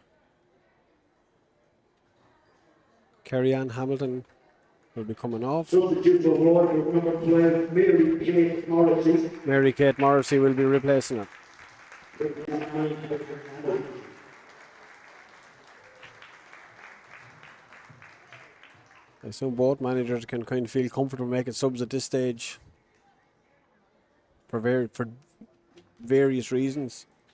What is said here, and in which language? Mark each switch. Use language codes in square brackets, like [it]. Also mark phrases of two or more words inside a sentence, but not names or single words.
[en] Kerry-Ann Hamilton will be coming off. Substitute for Waterford, number 12, Mary Kate Morrissey. Mary Kate Morrissey will be replacing her. I assume both managers can kind of feel comfortable making subs at this stage for various reasons.